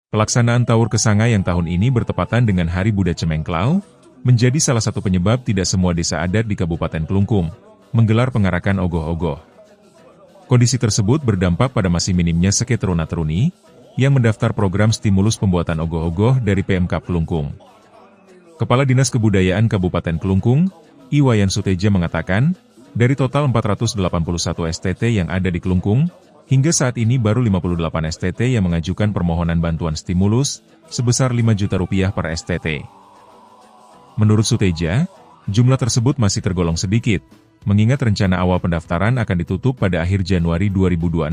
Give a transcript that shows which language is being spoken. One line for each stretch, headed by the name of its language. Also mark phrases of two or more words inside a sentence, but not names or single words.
Indonesian: Pelaksanaan Tawur Kesanga yang tahun ini bertepatan dengan Hari Buda Cemeng Klawu, menjadi salah satu penyebab tidak semua desa adat di Kabupaten Klungkung menggelar pengarakan Ogoh-ogoh. Kondisi tersebut berdampak pada masih minimnya seka teruna-teruni yang mendaftar program stimulus pembuatan Ogoh-ogoh dari Pemkab Klungkung. Kepala Dinas Kebudayaan Kabupaten Klungkung, Wayan Suteja mengatakan, dari total 481 STT yang ada di Klungkung, hingga saat ini baru 58 STT yang mengajukan permohonan bantuan stimulus sebesar 5 juta rupiah per STT. Menurut Suteja, jumlah tersebut masih tergolong sedikit, mengingat rencana awal pendaftaran akan ditutup pada akhir Januari 2026.